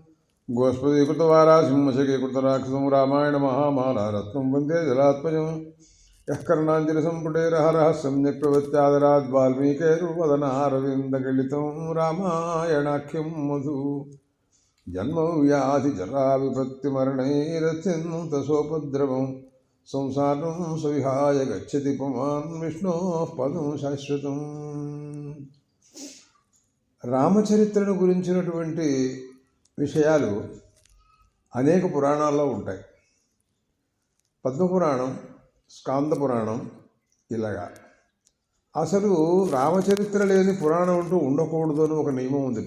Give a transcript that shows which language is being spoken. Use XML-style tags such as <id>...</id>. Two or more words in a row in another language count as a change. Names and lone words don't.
<sa>गोस्पदीकृतवारासिंहशकीकृतराक्षसं रामायणमहामाला रत्नं वन्दे जलात्मजं यः कर्णाञ्जलिसम्पुटेरहरः सम्यक् प्रवत्यादराद् वाल्मीकिर्वदनारविन्दगलितं रामायणाख्यं मधु जन्मव्याधिजराविपत्तिमरणैरत्यन्तसोपद्रवं संसारं सविहाय गच्छति पुमान् विष्णोः पदं శాశ్వతం.</sa> <te>రామచరిత్రను గురించినటువంటి విషయాలు అనేక పురాణాల్లో ఉంటాయి. పద్మపురాణం, స్కాంద పురాణం, ఇలాగా. అసలు రామచరిత్ర లేని పురాణం అంటూ ఉండకూడదు అని ఒక నియమం ఉందిట.</te>